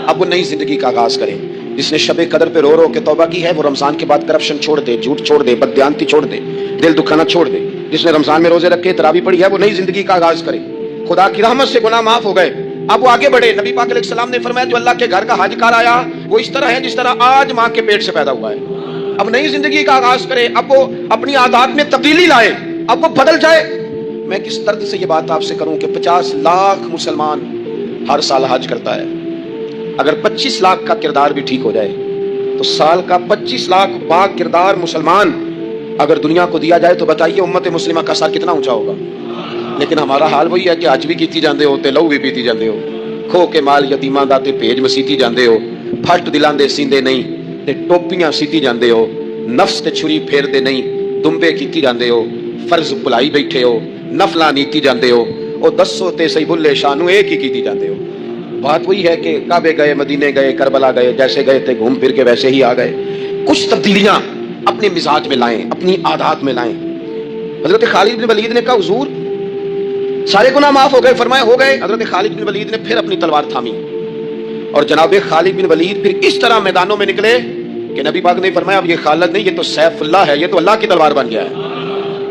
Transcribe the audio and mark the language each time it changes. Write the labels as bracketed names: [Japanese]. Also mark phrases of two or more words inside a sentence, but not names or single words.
[Urdu] اب وہ نئی زندگی کا آغاز کرے۔ جس نے شب قدر پہ رو رو کے توبہ کی ہے وہ رمضان کے بعد کرپشن چھوڑ دے، جھوٹ چھوڑ دے، بددیانتی چھوڑ دے، دل دکھانا چھوڑ دے. جس نے رمضان میں روزے رکھے، تراویح پڑھی ہے، وہ نئی زندگی کا آغاز کرے۔ خدا کی رحمت سے گناہ معاف ہو گئے، اب وہ آگے بڑھے. نبی پاک علیہ السلام نے فرمایا جو اللہ کے گھر کا حج کر آیا وہ اس طرح ہے جس طرح آج ماں کے پیٹ سے پیدا ہوا ہے. اب نئی زندگی کا آغاز کرے، اب وہ اپنی عادات میں تبدیلی لائے، اب وہ بدل جائے۔ میں کس درد سے یہ بات آپ سے کروں کہ 50 لاکھ مسلمان ہر سال حج کرتا ہے، اگر 25 لاکھ کا کردار بھی ٹھیک ہو جائے تو سال کا 25 لاکھ با کردار مسلمان اگر دنیا کو دیا جائے تو بتائیے امت مسلمہ کا سر کتنا اونچا ہوگا۔ [Punjabi] لیکن ہمارا حال وہی ہے کہ حج بھی کیتی جاندے ہو تے لہو بھی پیتی جاندے ہو، کھو کے مال یتیماں دا تے بھیج مسیتی جاندے ہو، پھٹ دلاں دے سیندے نہیں تے ٹوپیاں سیتی جاندے ہو، نفس تے چھری پھیر دے نہیں دمبے کیتی جاندے ہو، فرض بھلائی بیٹھے ہو، نفلاں نیتی جاندے ہو، او دسو تے صحیح بلے شانو ایک ہی کیتی جاندے ہو۔ [Urdu] بات وہی ہے کہ کعبے گئے، مدینے گئے، کربلا گئے، جیسے گئے تھے گھوم پھر کے ویسے ہی آ گئے۔ کچھ تبدیلیاں اپنے مزاج میں لائیں، اپنی عادات میں لائیں۔ حضرت خالد بن ولید نے کہا حضور سارے گناہ معاف ہو گئے، فرمایا ہو گئے۔ حضرت خالد بن ولید نے پھر اپنی تلوار تھامی اور جناب خالد بن ولید پھر اس طرح میدانوں میں نکلے کہ نبی پاک نے فرمایا اب یہ خالد نہیں، یہ تو سیف اللہ ہے، یہ تو اللہ کی تلوار بن گیا ہے۔